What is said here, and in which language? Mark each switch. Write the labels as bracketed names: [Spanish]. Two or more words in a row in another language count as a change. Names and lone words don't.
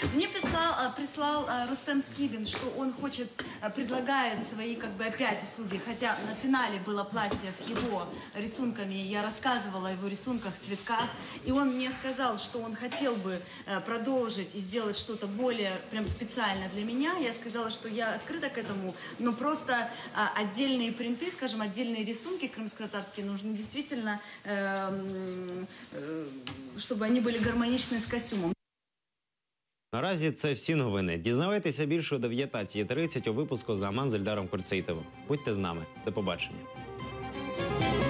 [Russian] Мне прислал Рустем Скибин, что он предлагает свои опять услуги, хотя на финале было платье с его рисунками, я рассказывала о его рисунках, цветках, и он мне сказал, что он хотел бы продолжить и сделать что-то более прям специально для меня. Я сказала, что я открыта к этому, но просто отдельные принты, скажем, отдельные рисунки крымско-татарские нужны действительно, чтобы они были гармоничны с костюмом. [Ukrainian] Наразі це всі новини. Дізнавайтеся більше о 19:30 у випуску «За Аман» з Ельдаром Курцейтовим. Будьте з нами. До побачення.